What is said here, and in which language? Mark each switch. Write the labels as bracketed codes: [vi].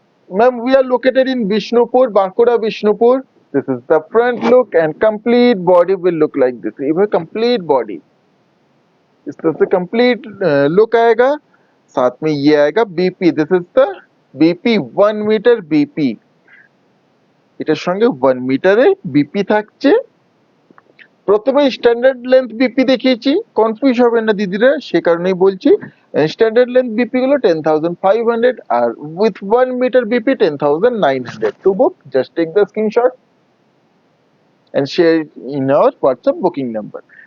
[en] Ma'am, we are located in Bishnupur, Bankura, Bishnupur. This is the front look and complete body will look like this. [hi] ये complete body, इस तरह से complete look आएगा। साथ में ये आएगा BP, [en] this is the BP 1 meter BP। [bn] এটার সঙ্গে 1 মিটারে BP থাকছে। প্রথমে স্ট্যান্ডার্ড লেন্থ বিপি দেখিয়েছি, কনফিউজ হবেন না দিদিরা, সে কারণেই বলছি। স্ট্যান্ডার্ড লেন্থ বিপি গুলো 10,500 আর with 1 metre BP 10,900। [en] To book just take the screenshot and share in our WhatsApp booking number.